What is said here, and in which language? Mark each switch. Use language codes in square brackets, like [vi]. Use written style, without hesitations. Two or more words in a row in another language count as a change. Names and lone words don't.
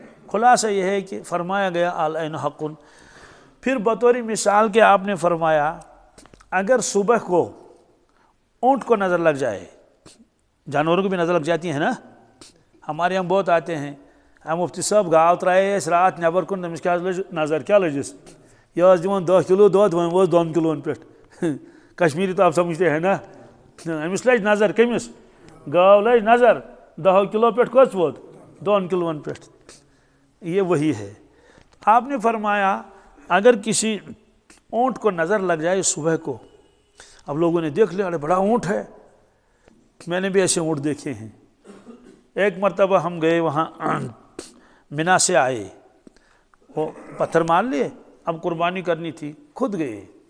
[ur] خلاصہ یہ ہے کہ فرمایا گیا [ar] العین حق. [ur] پھر بطور مثال کے آپ نے فرمایا اگر صبح کو اونٹ کو نظر لگ جائے، جانوروں کو بھی نظر لگ جاتی ہے نا، ہمارے یہاں بہت آتے ہیں، مفتی صاحب [ks] گاو ترائے اس رات نیبر کن تمس کیا نظر کیا لجس، یہ دِوان 10 کلو دۄد وۄنۍ ووت 2 کلون پٮ۪ٹھ. [ur] کشمیری تو آپ سمجھتے ہیں نا. [ks] أمس لج نظر کٔمِس؟ گاو لج نظر 10 کلو پٮ۪ٹھ کٔژ ووت 2 کلون پٮ۪ٹھ. [ur] یہ وہی ہے. آپ نے فرمایا اگر کسی اونٹ کو نظر لگ جائے صبح کو، اب لوگوں نے دیکھ لیا ارے بڑا اونٹ ہے. میں نے بھی ایسے اونٹ دیکھے ہیں. ایک مرتبہ ہم گئے وہاں، منا سے آئے، وہ پتھر مار لیے، اب قربانی کرنی تھی، خود گئے.